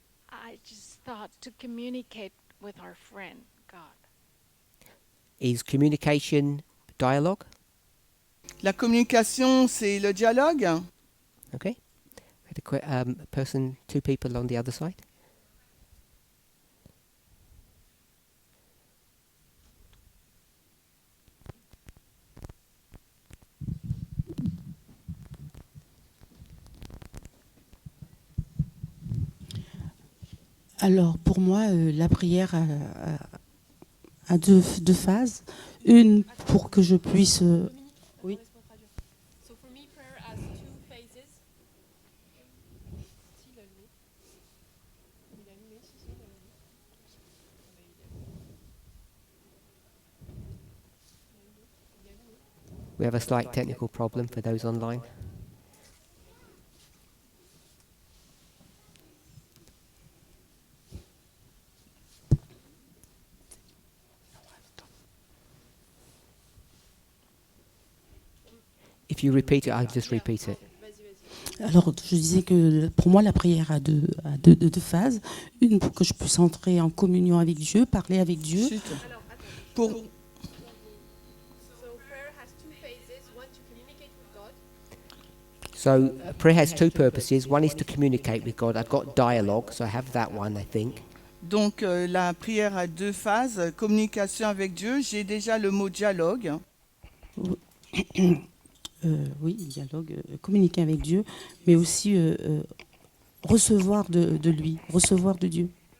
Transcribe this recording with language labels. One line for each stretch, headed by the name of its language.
English: I just thought to communicate with our friend, God. Is communication dialogue?
French: La communication, c'est le dialogue.
English: Okay. We had a person, 2 people on the other side.
French: Alors, pour moi, la prière a deux phases. Une, pour que je puisse... oui.
English: So for me, prayer has 2 phases. We have a slight technical problem for those online. If you repeat it, I'll just repeat it.
French: Alors, je disais que pour moi, la prière a deux phases. Une pour que je puisse entrer en communion avec Dieu, parler avec Dieu. Chut. Pour,
English: So prayer has two purposes. One is to communicate with God. I've got dialogue, so I have that one, I think.
French: donc, la prière a deux phases. Communication avec Dieu. J'ai déjà le mot dialogue. Oui, dialogue, communiquer avec Dieu, mais aussi recevoir de lui, recevoir de Dieu.